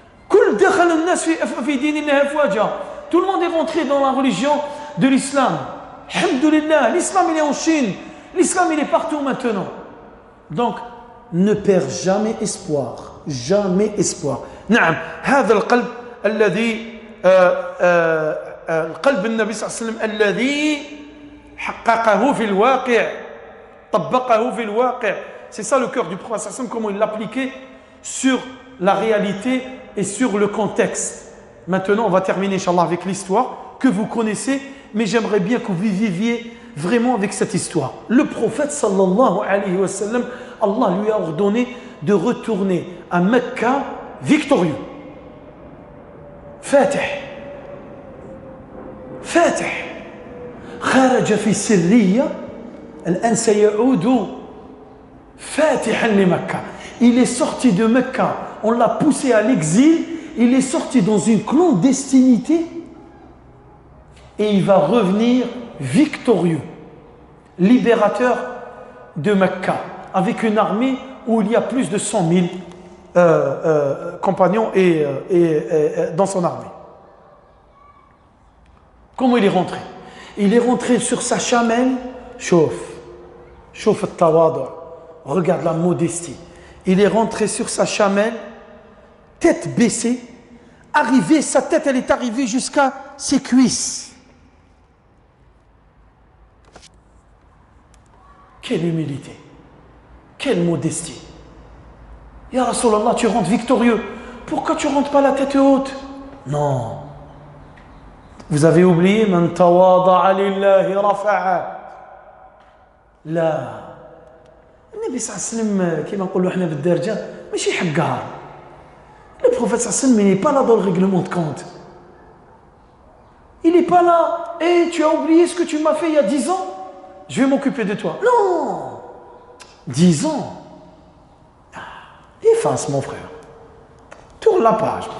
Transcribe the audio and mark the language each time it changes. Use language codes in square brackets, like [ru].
[fr] Tout le monde est rentré dans la religion de l'islam. Alhamdulillah, l'islam il est en Chine, l'islam il est partout maintenant. Donc ne perds jamais espoir, jamais espoir. [ar] نعم هذا القلب الذي القلب النبي صلى الله عليه وسلم الذي حققه في الواقع طبقه في الواقع. [fr] C'est ça le cœur du prophète [ar] صلى الله عليه وسلم, [fr] comment il l'appliquait sur la réalité et sur le contexte. Maintenant on va terminer inchallah avec l'histoire que vous connaissez, mais j'aimerais bien que vous viviez vraiment avec cette histoire. Le prophète [ar] sallallahu alayhi wa sallam, [fr] Allah lui a ordonné de retourner à Mecca victorieux. [ar] فاتح خرج في السرية الآن سيعود فاتحا لمكة. [fr] Il est sorti de Mecca, on l'a poussé à l'exil, il est sorti dans une clandestinité et il va revenir victorieux, libérateur de Mecca, avec une armée où il y a plus de 100 000 compagnons et dans son armée. Comment il est rentré? Il est rentré sur sa chamelle, [ar] chauffe al-tawadu, [fr] regarde la modestie. Il est rentré sur sa chamelle, tête baissée, sa tête elle est arrivée jusqu'à ses cuisses. Quelle humilité, quelle modestie. [ar] Ya Rasulallah, [fr] tu rentres victorieux. Pourquoi tu rentres pas la tête haute? Non. Vous avez oublié, [ar] man tawada'a lillahi rafa'a. لا النبي صلى الله عليه وسلم كما نقولوا احنا بالدارجه ماشي حقار. [fr] Le prophète [ar] صلى الله عليه وسلم [fr] il n'est pas là dans le règlement de compte. Il n'est pas là. Et tu as oublié ce que tu m'as fait il y a 10 ans, je vais m'occuper de toi. Non. 10 ans. Efface mon frère. Tourne la page.